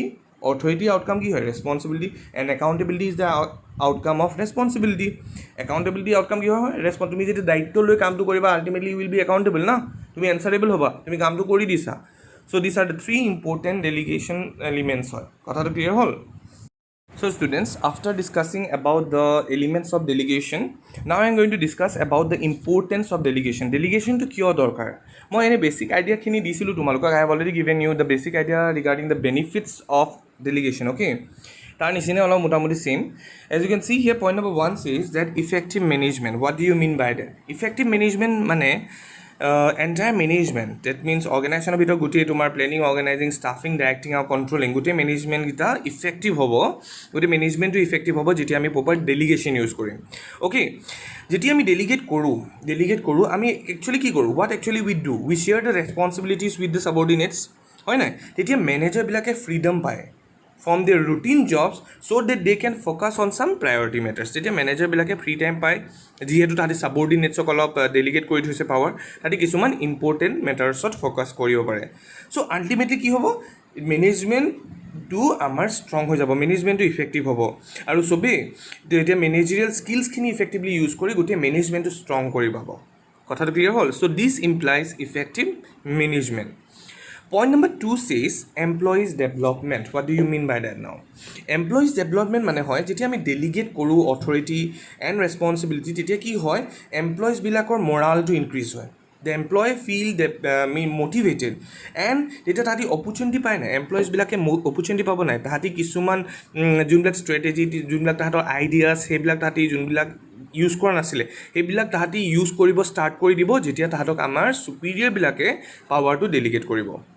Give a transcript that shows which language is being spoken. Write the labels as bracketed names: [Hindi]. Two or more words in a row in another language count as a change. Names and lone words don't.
[English] authority outcome [Assamese] কি হয়? ৰেচপনচিবিলিটি। [English] And accountability is the outcome of responsibility. accountability outcome [Assamese] কি হয়? তুমি যেতিয়া দায়িত্ব লৈ কামটো কৰিবা, [English] ultimately will be accountable [Assamese] না, তুমি এনচাৰেবল হ'বা, তুমি কামটো কৰি দিছা। [English] So this are the three important delegation elements হয়। [Assamese] কথাটো ক্লিয়াৰ হ'ল? [English] So students, after discussing about the elements of delegation, now I am going to discuss about the importance of delegation. [Assamese] Delegation to কিয় দৰকাৰ? মই এনে [English] basic idea [Assamese] খিনি দিছিলো তোমালোকক। [English] I have already given you the basic idea regarding the benefits of delegation. [Assamese] Okay, তাৰ নিচিনা অলপ মোটামুটি same. [English] As you can see here, point number 1 says that effective management. What do you mean by that? Effective management [Assamese] মানে [English] entire management that means organisationৰ [Assamese] ভিতৰত গোটেই তোমাৰ [English] planning organising staffing directing [Assamese] আৰু কণ্ট্ৰলিং গোটেই মেনেজমেণ্টকেইটা ইফেক্টিভ হ'ব গোটেই মেনেজমেণ্টটো ইফেক্টিভ হ'ব যেতিয়া আমি [English] proper delegation use [Assamese] কৰিম অ'কে যেতিয়া আমি ডেলিগেট কৰোঁ আমি একচুৱেলি কি কৰোঁ [English] what actually we do we share the responsibilities with the subordinates [Assamese] হয় নাই তেতিয়া মেনেজাৰবিলাকে ফ্ৰীডম পায় [English] from their routine jobs so that they can focus on some priority matters [Assamese] তেতিয়া মেনেজাৰবিলাকে [English] free time [Assamese] পায় যিহেতু তাহাঁতি ছাবঅৰ্ডিনেটছক অলপ ডেলিগেট কৰি থৈছে পাৱাৰ তাহাঁতি কিছুমান [English] important mattersত [Assamese] ফ'কাছ কৰিব পাৰে [English] so ultimately [Assamese] কি হ'ব মেনেজমেণ্টটো আমাৰ ষ্ট্ৰং হৈ যাব মেনেজমেণ্টটো ইফেক্টিভ হ'ব আৰু চবেই এতিয়া [English] managerial skillsখিনি effectively use [Assamese] কৰি গোটেই মেনেজমেণ্টটো ষ্ট্ৰং কৰি পাব কথাটো ক্লিয়াৰ হ'ল [English] so this implies effective management Point number 2 says employees development. What do you mean by that now? Employees development [Assamese] মানে হয় যেতিয়া আমি ডেলিগেট কৰোঁ [English] authority and responsibility [Assamese] তেতিয়া কি হয় এমপ্লয়িজবিলাকৰ মৰালটো ইনক্ৰিজ হয় [English] the employee feel motivated and [Assamese] তেতিয়া তাহাঁতি অপৰচুনিটি পায় নাই এমপ্লয়িজবিলাকে অপৰচুনিটি পাব নাই তাহাঁতি কিছুমান যোনবিলাক ষ্ট্ৰেটেজি যোনবিলাক তাহাঁতৰ আইডিয়াছ সেইবিলাক তাহাঁতি যোনবিলাক ইউজ কৰা নাছিলে সেইবিলাক তাহাঁতি ইউজ কৰিব ষ্টাৰ্ট কৰি দিব যেতিয়া তাহাঁতক আমাৰ ছুপিৰিয়ৰবিলাকে পাৱাৰটো ডেলিগেট কৰিব